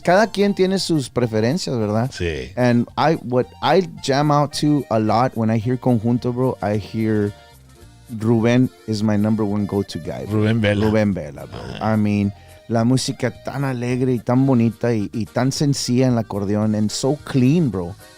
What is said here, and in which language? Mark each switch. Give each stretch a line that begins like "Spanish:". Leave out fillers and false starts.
Spanish: Cada quien tiene sus preferencias, ¿verdad? Sí.
English: And what I jam out to a lot when I hear conjunto, bro, I hear Rubén is my number one go-to guy. Bro. Rubén Vela, bro. I mean,
Spanish: la música tan alegre y tan bonita y tan sencilla en el acordeón
English: and so clean, bro.